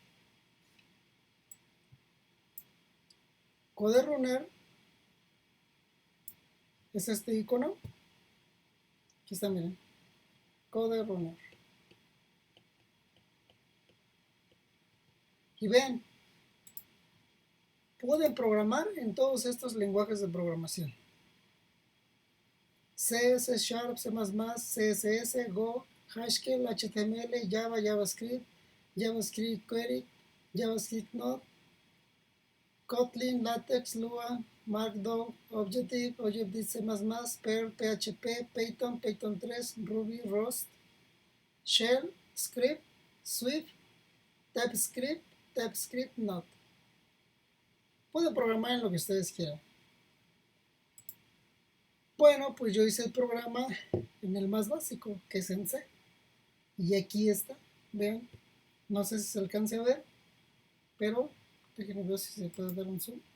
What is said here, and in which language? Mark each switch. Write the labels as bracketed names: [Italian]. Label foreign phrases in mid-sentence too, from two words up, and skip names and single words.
[Spanish] CodeRunner es este icono. Aquí está, miren. CodeRunner. Y ven, pueden programar en todos estos lenguajes de programación. C, C#, C++, CSS, Go, Haskell, HTML, Java, JavaScript, JavaScript Query, JavaScript Node, Kotlin, Latex, Lua, Markdown, Objective, C++, Perl, PHP, Python, Python 3, Ruby, Rust, Shell, Script, Swift, TypeScript, TypeScript Node. Pueden programar en lo que ustedes quieran. Bueno, pues yo hice el programa en el más básico, que es en C. Y aquí está, vean, no sé si se alcance a ver, pero déjenme ver si se puede dar un zoom.